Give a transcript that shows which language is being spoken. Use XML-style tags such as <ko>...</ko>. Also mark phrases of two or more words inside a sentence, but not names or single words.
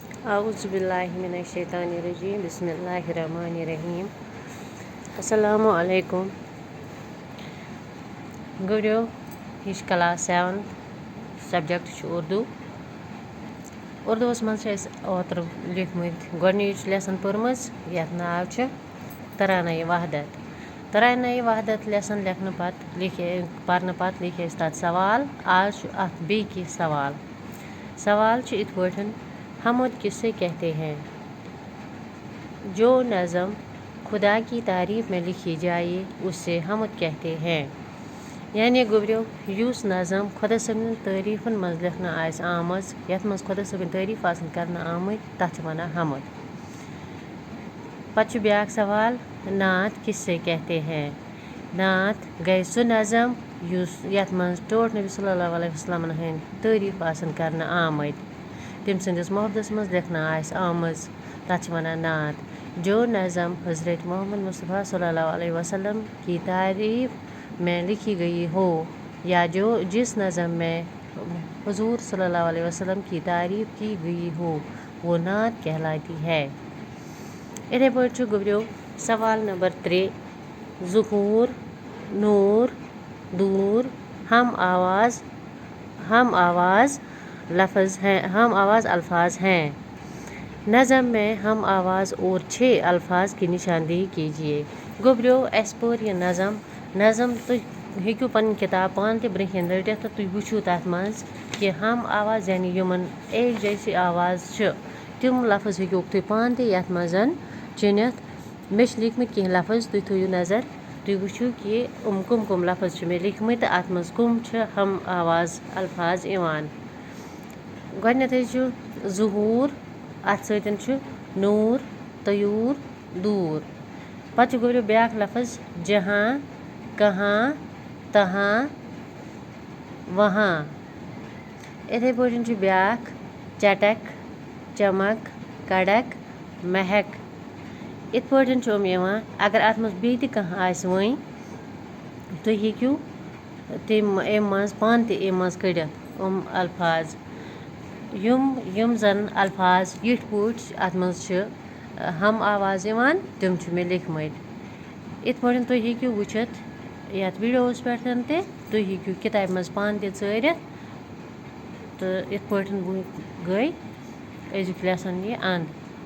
<ar>اعوذ باللہ من الشیطان الرجیم بسم اللہ الرحمن الرحیم السلام علیکم</ar> <ks>گوٚو یہ کلاس 7 سبجیکٹ اردوس مز اوتر لکھمت گۄڈنِچ لیسن پٔرمٕژ یتھ ناو چھُ ترانۂ وحدت لیسن لیکھنہٕ پتہٕ پرنہٕ پتہٕ لیکھِ اَسہِ تتھ سوال آز چھُ اتھ بیٚیہِ کینٛہہ سوال چھُ یِتھ پٲٹھۍ</ks> <ur>حمد کسے کہتے ہیں جو نظم خدا کی تعریف میں لکھی جائے اسے حمد کہتے ہیں</ur> <ks>یعنی گوٚبریو یُس نظم خۄدا صٲبنہِ تعریٖفن منٛز لیکھنہٕ آسہِ آمٕژ یتھ منٛز خۄدا صٲبٕنۍ تعریٖف آسن کرنہٕ آمٕتۍ تتھ چھِ ونان حمد پتہٕ چھُ بیٛاکھ سوال</ks> <ur>نعت کسے کہتے ہیں</ur> <ks>نعت گٔے سُہ نظم یتھ منٛز ٹوٹھ نبی صلی اللہ علیہ وسلمن ہٕنٛدۍ تعریٖف آسن کرنہٕ آمٕتۍ تٔمۍ سٕنٛدِس محبتس منٛز لیکھنہٕ آسہِ آمٕژ تتھ چھِ ونان نعت</ks> <ur>جو نظم حضرت محمد مصطفیٰ صلی اللہ علیہ وسلم کی تعریف میں لکھی گئی ہو یا جس نظم میں حضور صلی اللہ علیہ وسلم کی تعریف کی گئی ہو وہ نعت کہلاتی ہے</ur> <ks>اِتھے پٲٹھۍ چھُ گوٚبریو سوال نمبر 3</ks> <ur>ظہور نور دور ہم آواز الفاظ ہیں نظم میں ہم آواز اور 6 الفاظ کی نشاندہی کیجیے</ur> <ks>گوٚبریو اَسہِ پوٚر یہِ نظم تُہۍ ہیٚکِو پنٕنۍ کِتاب پانہٕ تہِ برٛونٛہہ کَنہِ رٔٹِتھ تہٕ تُہۍ وٕچھِو تَتھ منٛز کہِ ہم آواز یعنی یِمن</ks> <ur>ایک جیسی آواز</ur> <ks>چھِ تِم لفظ ہیٚکِوُکھ تُہۍ پانہٕ تہِ یتھ منٛز چُنِتھ مےٚ چھِ لیٖکھمٕتۍ کینٛہہ لفظ تُہۍ تھٲیِو نظر تُہۍ وٕچھِو کہِ کٕم لفظ چھِ مےٚ لیٖکھمٕتۍ تہٕ اتھ منٛز کٕم چھِ ہم آواز الفاظ یِوان گۄڈنیٚتھٕے چھُ ظہوٗر اتھ سۭتۍ چھُ نوٗر طیوٗر دوٗر پتہٕ چھُ گوٚبریو بیٛاکھ لفظ</ks> <ur>جہاں کہاں تہاں وہاں</ur> <ks>اِتھے پٲٹھۍ چھُ بیٛاکھ چٹک چمک کڑک مہک یِتھ پٲٹھۍ چھِ یِم یِوان اگر اتھ منٛز بیٚیہِ تہِ کانٛہہ آسہِ وۄنۍ تُہۍ ہیٚکِو امہِ منٛز پانہٕ تہِ امہِ منٛز کٔڑِتھ الفاظ یِم زن الفاظ یِتھ پٲٹھۍ اتھ منٛز چھِ ہم آواز یِوان تِم چھِ مےٚ لیٖکھمٕتۍ یِتھ پٲٹھۍ تُہۍ ہیٚکِو وٕچھِتھ یتھ ویٖڈیووس پٮ۪ٹھ تہِ تُہۍ ہیٚکِو کِتابہِ منٛز پانہٕ تہِ ژٲرِتھ تہٕ یِتھ پٲٹھۍ گٔے أزیُک لیسن یہِ اند</ks>